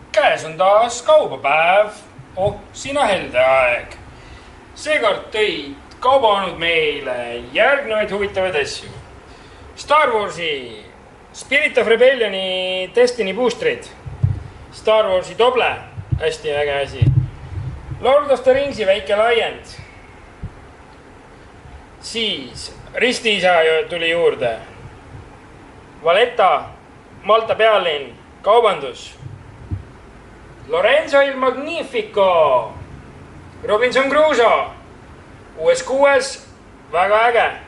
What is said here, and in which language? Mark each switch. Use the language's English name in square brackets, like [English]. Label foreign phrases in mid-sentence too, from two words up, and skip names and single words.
[Estonian] käes on taas kaubapäev. Oh, sina helde aeg. Seekord tõid kaubanud meile järgnevaid huvitavaid asju. Star Warsi Spirit of Rebellioni Destiny boostrid. Star Warsi doble, hästi äge asi. Lord of the Ringsi väike laiend. Siis Ristiisa tuli juurde. Valletta, Malta pealinn, kaubandus. Lorenzo il Magnifico, Robinson Crusoe, US6, väga äge.